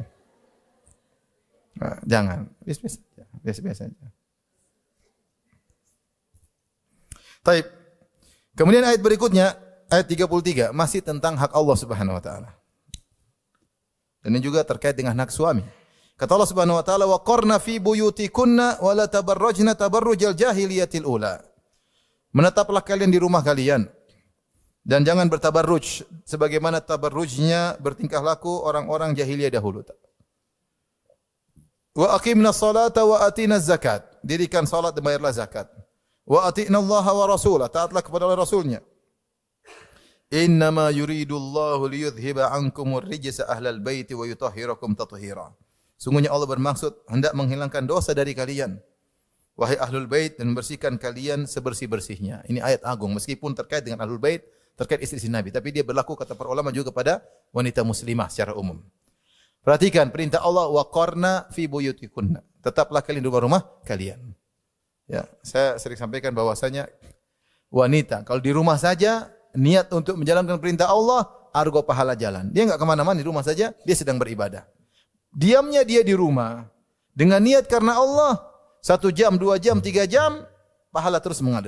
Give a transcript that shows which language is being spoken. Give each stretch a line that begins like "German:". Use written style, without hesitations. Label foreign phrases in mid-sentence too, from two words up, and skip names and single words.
Indonesian: Nah, jangan. Biasa-biasa aja. Taib. Kemudian ayat berikutnya, ayat 33, masih tentang hak Allah
Arabic: سبحانه وتعالى.
Indonesian: Dan ini juga terkait dengan hak suami.
Arabic: Kata Allah سبحانه وتعالى, "وقرن في بيوتكن ولا تبرجن تبرج الجاهلية الأولى."
Indonesian: Menetaplah kalian di rumah kalian dan jangan bertabarruj sebagaimana tabarrujnya bertingkah laku orang-orang jahiliyah dahulu.
Arabic: وأقمن الصلاة وآتين الزكاة.
Indonesian: Dirikan salat dan bayarlah zakat.
Arabic: وآتين الله ورسوله.
Indonesian: Taatlah kepada Allah Rasulnya.
Arabic: إنما يريد الله ليذهب عنكم الرجس أهل البيت ويطهركم تطهيرا.
Indonesian: Sungguhnya Allah bermaksud hendak menghilangkan dosa dari kalian. Wahai
Arabic: أهل البيت,
Indonesian: dan membersihkan kalian sebersih-bersihnya. Ini ayat agung meskipun terkait dengan
Arabic: أهل البيت,
Indonesian: terkait istri Nabi, tapi dia berlaku kata para ulama juga pada wanita muslimah secara umum. Perhatikan perintah Allah,
Arabic: وقرن في بيوتكن.
Indonesian: Tetaplah kalian di rumah-rumah kalian. Ya, saya sering sampaikan bahwasanya wanita kalau di rumah saja niat untuk menjalankan perintah Allah, argo pahala jalan. Dia enggak kemana-mana, di rumah saja dia sedang beribadah. Diamnya dia di rumah dengan niat karena Allah, 1 jam, 2 jam, 3 jam, pahala terus mengalir.